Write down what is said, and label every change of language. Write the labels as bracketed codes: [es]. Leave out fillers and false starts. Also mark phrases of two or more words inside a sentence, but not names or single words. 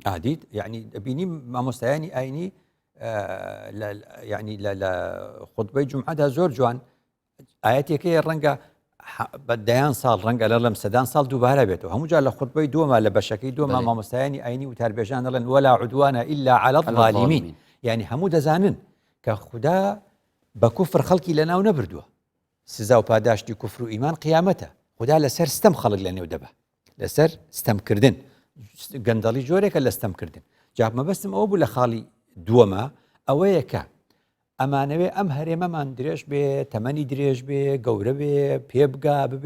[ckb] عادیت یعنی دەبینی مامۆستایانی ئاینی یعنی لە خوتبەی جومعەدا زۆر جوان ئاەتێکەیە ڕەنگە بەدەیان ساڵ ڕەنگە لەڵەم سەدان ساڵ دووبارە بێتەوە هەموو جار لە خوتبەی دووەمە لە بەشەکەی دووەمە مامۆستایانی ئاینی و تاربێژان دەڵێن [ar] ولا عدوانە إلا على الظالمين [ckb] یعنی هەموو دەزانن کە خوددا بە کوفر خەڵکی لەناو نەبردووە سزا و پاداشتی کوفر و ئیمان قیامەتە خوددا لەسەر ستەم خەڵک لە نێو دەبە لەسەر ستەمکردن گەندەڵی جۆرێکە لە ستەمکردن جا مەبەستم ئەوە بوو لە خاڵی دووەمە ئەوەیە کە ئەمانەوێ ئەم هەرێمەمان درێژ بێ تەمەنی درێژ بێ گەورە بێ پێبگا ببێ